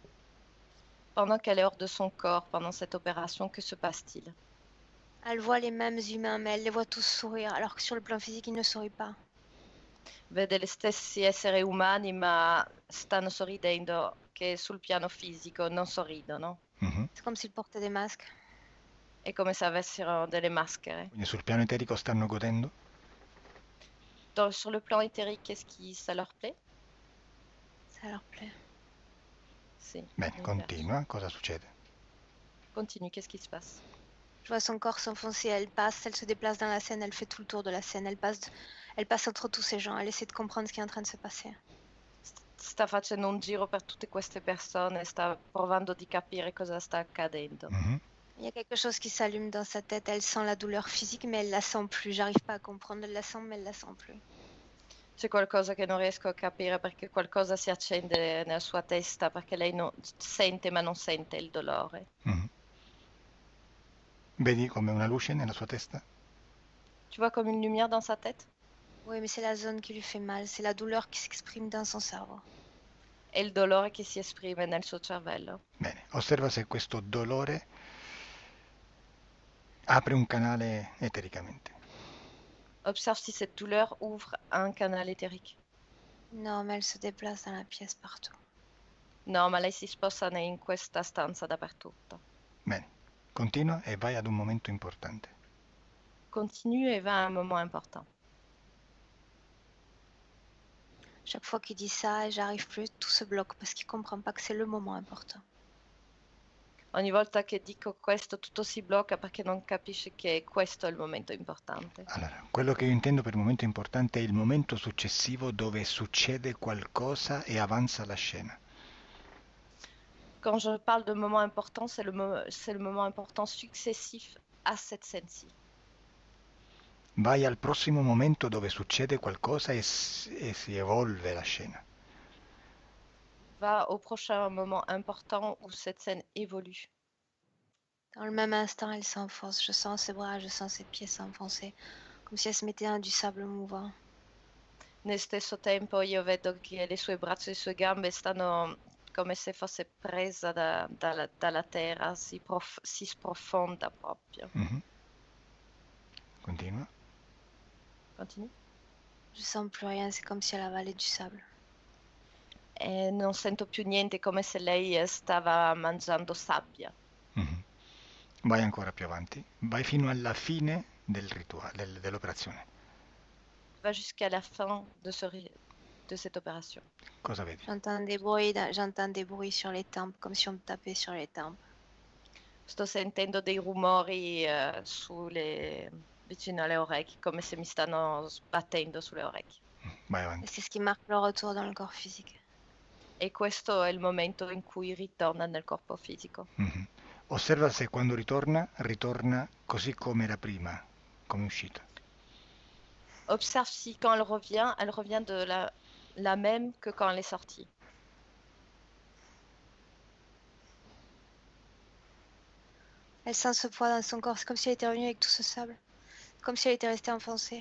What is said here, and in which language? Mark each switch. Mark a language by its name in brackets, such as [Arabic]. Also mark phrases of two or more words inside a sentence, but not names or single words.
[French] Pendant qu'elle est hors de son corps, pendant cette opération, que se passe-t-il? Elle voit les mêmes humains, mais elle les voit tous sourire, alors que sur le plan physique, ils ne sourient pas. [Italian] Vede gli stessi esseri umani, ma stanno sorridendo, che sul piano fisico non sorridono. [French] C'est comme s'ils portaient des masques. [Italian] È come se avessero delle maschere. Quindi sul piano eterico stanno godendo? [French] Sur le plan éthérique, qu'est-ce qui ça leur plaît? Ça leur plaît. [Italian] Sì. Bene, mi continua, cosa succede? piace. [French] Continue, qu'est-ce qui se passe? Je vois son corps s'enfoncer, elle passe, elle se déplace dans la scène, elle fait tout le tour de la scène, elle passe entre tous ces gens, elle essaie de comprendre ce qui est en train de se passer. [Italian] Sta facendo un giro per tutte queste persone, sta provando di capire cosa sta accadendo. [French] Il y a quelque chose qui s'allume dans sa tête, elle sent la douleur physique, mais elle la sent plus. J'arrive pas à comprendre, elle la sent, mais elle la sent plus. [Italian] C'è qualcosa che non riesco a capire perché qualcosa si accende nella sua testa, perché lei sente ma non sente il dolore. Vedi come una luce nella sua testa? [French] Tu vois comme une lumière dans sa tête? Oui, mais c'est la zone qui lui fait mal, c'est la douleur qui s'exprime dans son cerveau. [Italian] È il dolore che si esprime nel suo cervello. Bene, osserva se questo dolore apre un canale etericamente. [French] Observe si cette douleur ouvre un canal éthérique. Non, mais elle se déplace dans la pièce partout. [Italian] No, ma lei si sposta in questa stanza dappertutto. Bene, continua e vai ad un momento importante. [French] Continue et va à un moment important. Chaque fois qu'il dit ça, j'arrive plus, tout se bloque parce qu'il comprend pas que c'est le moment important. [Italian] Ogni volta che dico questo tutto si blocca perché non capisce che questo è il momento importante. Allora, quello che io intendo per momento importante è il momento successivo dove succede qualcosa e avanza la scena. [French] Quand je parle de moment important, c'est le moment important successif à cette scène-ci. [Italian] Vai al prossimo momento dove succede qualcosa e si evolve la scena. [French] Va au prochain moment important où cette scène évolue. Dans le même instant, elle s'enfonce. Je sens ses bras, je sens ses pieds s'enfoncer, comme si elle se mettait dans du sable mouvant. [Italian] Nel stesso tempo io vedo che le sue braccia e le sue gambe stanno come se fosse presa dalla terra, si sprofonda proprio. Mhm. Continua. Continui. [French] Je sens plus rien, c'est comme si elle avalait du sable. [Italian] E non sento più niente, come se lei stava mangiando sabbia. Mhm. Vai ancora più avanti, vai fino alla fine del rituale, dell'operazione. [French] Va jusqu'à la fin de cette opération. [Italian] Cosa vedi? [French] J'entends des bruits sur les tempes, comme si on me tapait sur les tempes. [Italian] Sto sentendo dei rumori vicino alle orecchie, come se mi stanno sbattendo sulle orecchie. Vai [French] Et [Italian] avanti. [French] c'est ce qui marque le retour dans le corps physique. [Italian] E questo è il momento in cui ritorna nel corpo fisico. Mhm. Osserva se quando ritorna così come era prima, come è uscita. [French] Observe si quand elle revient de la même que quand elle est sortie. Elle sent ce poids dans son corps, c'est comme si elle était revenue avec tout ce sable. Comme si elle était restée enfoncée.